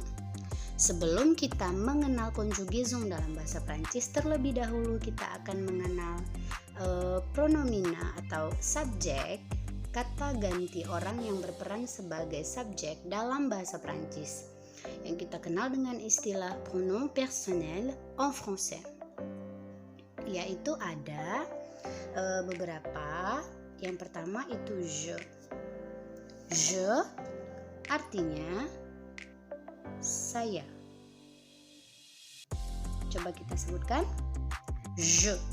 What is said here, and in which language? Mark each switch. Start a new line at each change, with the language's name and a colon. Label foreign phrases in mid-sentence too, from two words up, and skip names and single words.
Indonesian: Sebelum kita mengenal conjugaison dalam bahasa Prancis, terlebih dahulu kita akan mengenal pronomina atau subjek, kata ganti orang yang berperan sebagai subjek dalam bahasa Prancis yang kita kenal dengan istilah
French: pronom personnel en français,
Indonesian: yaitu ada beberapa. Yang pertama itu je artinya saya. Coba kita sebutkan je.